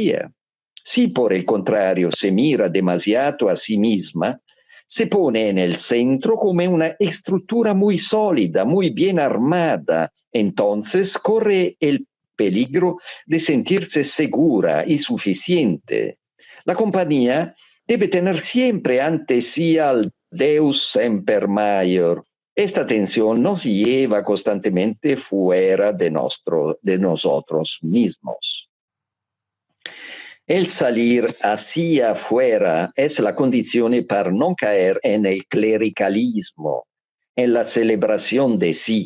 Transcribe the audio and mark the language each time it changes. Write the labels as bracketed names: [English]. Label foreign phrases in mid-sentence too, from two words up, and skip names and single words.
[Spanish] Si por el contrario se mira demasiado a sí misma, Se pone en el centro como una estructura muy sólida, muy bien armada. Entonces corre el peligro de sentirse segura y suficiente. La compañía debe tener siempre ante sí al [Latin] Deus semper maior. [Spanish] Esta tensión nos lleva constantemente fuera de nosotros mismos. El salir hacia afuera es la condición para no caer en el clericalismo, en la celebración de sí.